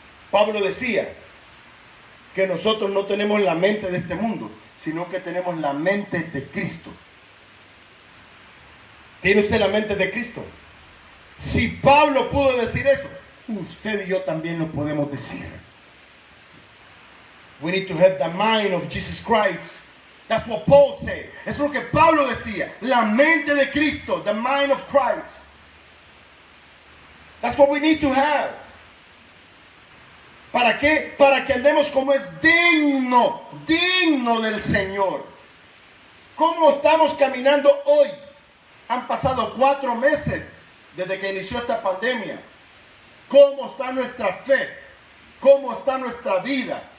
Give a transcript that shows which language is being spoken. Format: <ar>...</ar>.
<es>Pablo decía que nosotros no tenemos la mente de este mundo, sino que tenemos la mente de Cristo. ¿Tiene usted la mente de Cristo? Si Pablo pudo decir eso, usted y yo también lo podemos decir.</es> <en>We need to have the mind of Jesus Christ. That's what Paul said.</en> <es>Es lo que Pablo decía. La mente de Cristo,</es> <en>the mind of Christ. That's what we need to have.</en> <es>¿Para qué? Para que andemos como es digno del Señor. ¿Cómo estamos caminando hoy? Han pasado 4 meses desde que inició esta pandemia. ¿Cómo está nuestra fe? ¿Cómo está nuestra vida?</es>